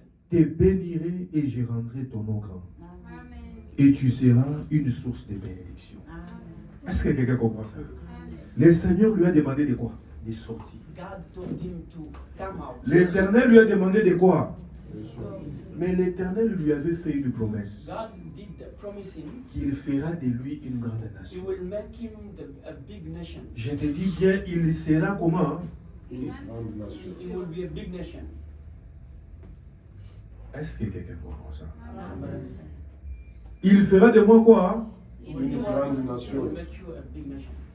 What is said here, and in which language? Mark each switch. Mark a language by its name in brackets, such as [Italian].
[French] te bénirai et je rendrai ton nom grand. Et tu seras une source de bénédiction. Est-ce que quelqu'un comprend ça? Le Seigneur lui a demandé de quoi? De sortir. [English] God told him to come out. [French] L'Éternel lui a demandé de quoi? Mais l'Éternel lui avait fait une promesse [English] God did promise him [French] qu'il fera de lui une grande [English] he nation. will make him a big nation. [French] Je te dis bien, il sera comment? [English] He will be a big nation. [French] Est-ce que quelqu'un comprend ça? [English] Somebody understand? [French] Il fera de moi quoi? [English] He will do what he will make you a big nation.